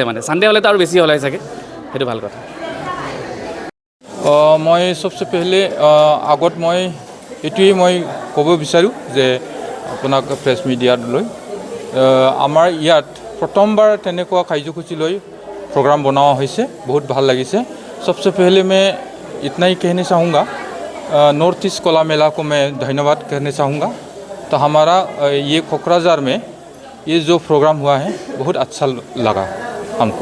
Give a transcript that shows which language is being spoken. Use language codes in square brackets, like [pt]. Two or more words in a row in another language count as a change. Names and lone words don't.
[as] মানে ছানডে হ'লেতো আৰু বেছি হ'লে চাগে, সেইটো ভাল কথা। মই [hi] सबसे पहले [as] আগত মই এইটোৱেই মই ক'ব বিচাৰোঁ যে আপোনাক প্ৰেছ মিডিয়ালৈ আমাৰ ইয়াত প্ৰথমবাৰ তেনেকুৱা কাৰ্যসূচী লৈ [hi] प्रोग्राम बनावा हुआ बहुत भल लगी से। सबसे पहले मैं इतना ही कहना चाहूँगा, नॉर्थ ईस्ट कला मेला को मैं धन्यवाद कहना चाहूँगा। तो हमारा ये कोकराझार में ये जो प्रोग्राम हुआ है बहुत अच्छा लगा हमको।